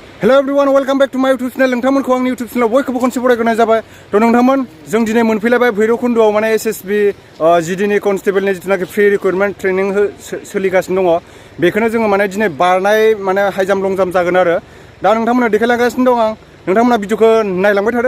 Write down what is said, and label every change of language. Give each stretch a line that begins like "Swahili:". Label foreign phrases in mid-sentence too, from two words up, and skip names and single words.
English: Hello everyone, welcome back to my YouTube channel.
Bodo: नोंथांमोनखौ आंनि
English: YouTube channel
Bodo: बयखौबो खनसे बरायग्रोनाय जाबाय। थ' नोंथांमोन जों दिनै मोनफैलायबाय भैरबकुन्द'आव माने SSB GDनि कनस्टेबलनि जिथुनाखि
English: free recruitment training
Bodo: सोलिगासिनो दङ। बेखौनो जोङो माने दिनै बारनाय माने
English: high jump long jump
Bodo: जागोन आरो। दा नोंथांमोना देखायलांगासिनो दं आं। नोंथांमोना भिडिअखौ नायलांबाय थादो।